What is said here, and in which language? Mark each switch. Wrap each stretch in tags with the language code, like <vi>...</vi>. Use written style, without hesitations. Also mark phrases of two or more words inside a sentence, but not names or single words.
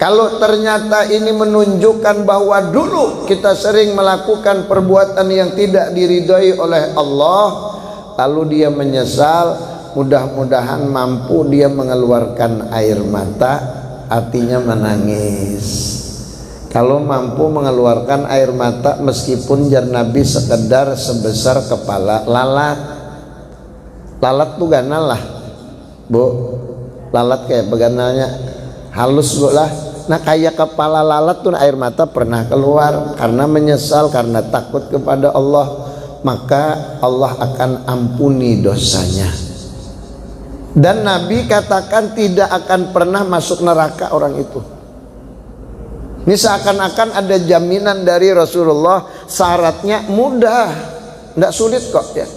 <id>Kalau ternyata ini menunjukkan bahwa dulu kita sering melakukan perbuatan yang tidak diridhoi oleh Allah, lalu dia menyesal, mudah-mudahan mampu dia mengeluarkan air mata, artinya menangis. Kalau mampu mengeluarkan air mata meskipun jar Nabi sekedar sebesar kepala lalat. Lalat tuh ganal lah, Bu. Lalat kayak beganalnya halus, Bu lah. Nah, kayak kepala lalat tuh air mata pernah keluar karena menyesal, karena takut kepada Allah, maka Allah akan ampuni dosanya. Dan Nabi katakan tidak akan pernah masuk neraka orang itu. Ini seakan-akan ada jaminan dari Rasulullah, syaratnya mudah, tidak sulit kok ya.</id>